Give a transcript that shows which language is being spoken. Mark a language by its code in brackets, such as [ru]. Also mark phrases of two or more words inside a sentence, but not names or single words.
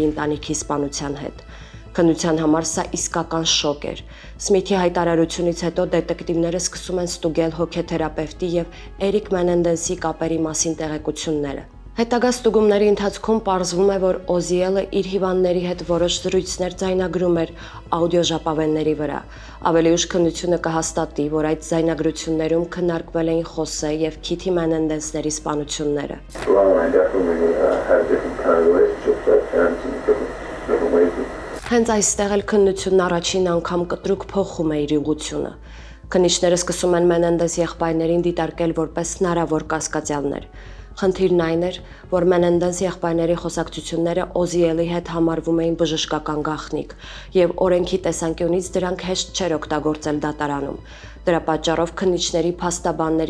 [hy] ընտանիքի սպանության հետ։ Քննության համար սա իսկական շոկ էր։ Սմիթի հայտարարությունից հետո դետեկտիվները սկսում են ստուգել հոգեթերապևտի եւ Էրիկ Մենենդեսի կապերի մասին տեղեկությունները։ Հետագա ստուգումների ընթացքում պարզվում է, որ Օզիելը իր հիվանդների հետ որոշ զրույցներ ձայնագրում էր աուդիո ժապավենների վրա։ Ավելի ուշ քննությունը կհաստատի, որ այդ ձայնագրություններում քննարկվել էին Խոսե եւ Քիթի Մենենդեսների սպանությունները։ [en] Well, I definitely had different kind of relationships. I had parents in different [hy] հենց այստեղ էլ քննությունն առաջին անգամ կտրուկ փոխում է իր ուղղությունը։ Քննիչները սկսում են Մենենդես եղբայրներին դիտարկել որպես հնարավոր կասկածյալներ։ Խնդիրն այն էր, որ Մենենդես եղբայրների խոսակցությունները Օզիելի հետ համարվում էին բժշկական գաղտնիք, եւ օրենքի տեսանկյունից դրանք հեշտ չէր օգտագործել դատարանում։ Դրա պատճառով քննիչների, փաստաբանների